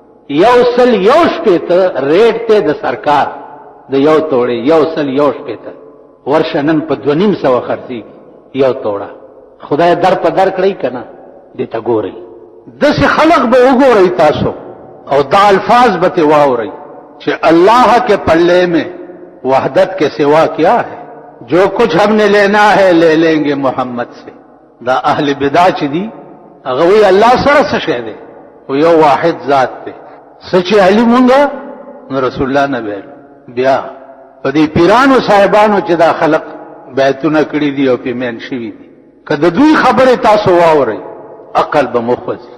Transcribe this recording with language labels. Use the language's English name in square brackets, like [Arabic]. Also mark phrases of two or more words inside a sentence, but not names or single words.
[Pashto] 101 ریټ ته د سرکار د یو توړې 101 ورشه نن په 2,500 خرڅېږي یو توړه. خدای در په در کړی که نه دې ته ګورئ. داسې خلق به وګورئ تاسو او دا الفاظ به ترې واورئ چې [Urdu] الله کے پلے میں وحدت کے سوا کیا ہے، جو کچھ ہم نے لینا ہے لے لیں گے محمد سے. [Pashto] دا اهل بدع چې دي هغه وایي الله سره څه شی دی؟ خو یو واحد ذات دی. څه چې علي مونږه نو رسول الله نه ویل. بیا په دې پیرانو صاحبانو چې دا خلق بیعتونه کړي دي او پې مین شوي دي، که د دوی خبرې تاسو واورئ عقل به مخوځي.